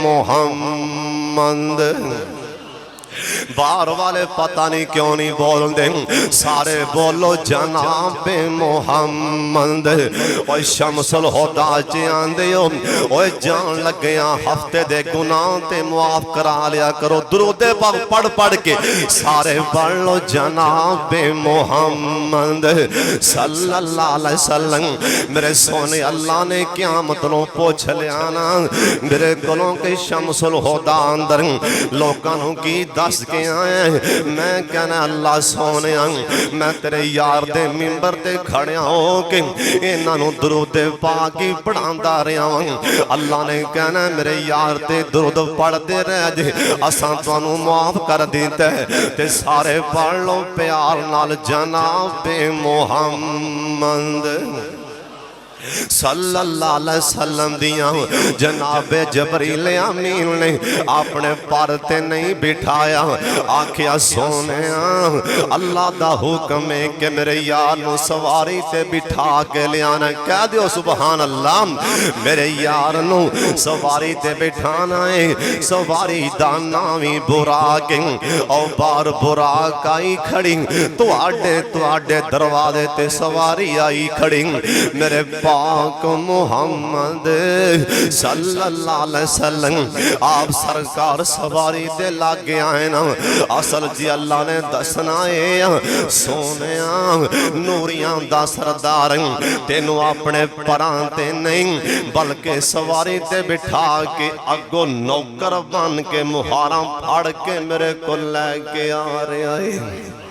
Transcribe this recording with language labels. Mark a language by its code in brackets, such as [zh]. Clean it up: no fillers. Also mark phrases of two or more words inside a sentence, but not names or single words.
[ur] محمد باہر والے پتہ نہیں کیوں نہیں بولتے سارے بولو جنابِ محمد [pa] اوئے شمس الہدیٰ چ آندے ہو اوئے جان لگیا ہفتے دے گناہ تے معاف کرا لیا کرو درود پاک پڑھ پڑھ کے سارے پڑھ لو جنابِ محمد [ar] صلى الله عليه وسلم [pa] میرے سوہنے اللہ نے قیامت نوں پچھ لیا نا میرے کولوں کہ شمس الہدیٰ اندر لوکاں نوں کی دس کے آئے میں کہنا اللہ سوہنے میں تیرے یار دے منبر تے کھڑیا ہو کے اینہاں نوں درود پاک ہی پڑھاندا رہا اللہ نے کہنا میرے یار تے درود پڑھدے رہ جے اساں تہانوں معاف کر دتا تے سارے پڑھ لو پیار نال جنابِ मोहम्मद [ar] صلى الله عليه وسلم [pa] دیاں جنابِ جبریل امین نے اپنے پر تے نہیں بٹھایا آکھیا سوہنے اللہ دا حکم ہے کہ میرے یار نوں سواری تے بٹھا کے لیانا کہہ دیو [ar] سبحان اللہ [pa] میرے یار نوں سواری تے بٹھانا ہے سواری دا نام ہی براق اور بار براق آئی کھڑی تہاڈے دروازے تے سواری آئی کھڑی میرے پاک मुहम्मद [ar] صلى الله عليه وسلم [pa] آپ سرکار سواری دے لاگے آئے نا اصل جی اللہ نے دسنا ہے سوہنے نوریاں دا سردار تینوں اپنے پراں تے نہیں بلکہ سواری تے بٹھا کے اگوں نوکر بن کے مہاراں پھڑ کے میرے کو لیکے آ رہا ہے